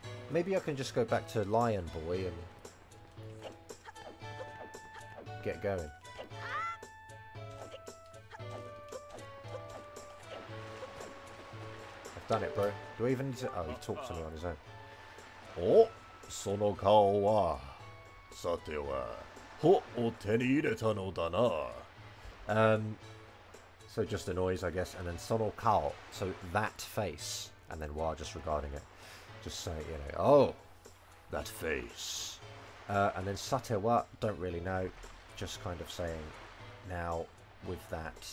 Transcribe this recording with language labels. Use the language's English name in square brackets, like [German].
[English] Maybe I can just go back to Lion Boy and get going. I've done it, bro. Do I even need to... Oh, he talks to me on his own. [Japanese] Oh, その顔は、さては、ほを手に入れたのだな. [English] So just a noise, I guess, and then [Japanese] その顔, [English] so that face, and then wa just regarding it. Just say, you know, oh, that face. And then [Japanese] sate wa, [English] don't really know, just kind of saying, now, with that.